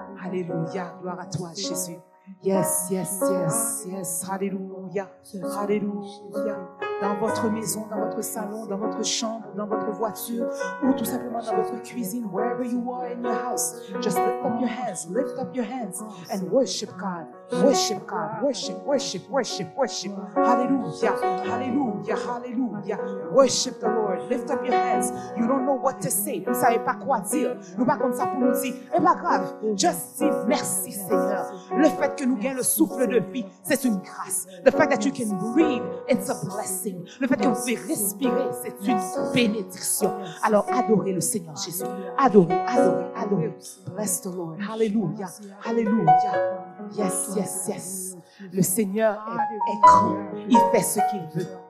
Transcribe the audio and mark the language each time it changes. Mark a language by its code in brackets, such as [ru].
[fr] Alléluia. Gloire à toi, Jésus. [en] Yes, yes, yes, yes. [fr] Alléluia. Alléluia. Dans votre maison, dans votre salon, dans votre chambre, dans votre voiture, ou tout simplement dans votre cuisine, [en] wherever you are in your house, just lift up your hands and worship God. Worship God. Worship, worship, worship, worship. Hallelujah. Hallelujah. Hallelujah. Worship the Lord. Lift up your hands. You don't know what to say. [fr] Vous ne savez pas quoi dire. Nous pas comme ça pour nous dire. Eh pas grave. [en] Just say [fr] merci, Seigneur. Le fait que nous gagnons le souffle de vie, c'est une grâce. [en] The fact that you can breathe, it's a blessing. [fr] Le fait que vous pouvez respirer, c'est une bénédiction. Alors adorez le Seigneur Jésus. Adorez, adorez, adorez. [en] Bless the Lord. Hallelujah. [fr] Hallelujah. [en] Yes, yes, yes. [fr] Le Seigneur est grand. Il fait ce qu'il veut.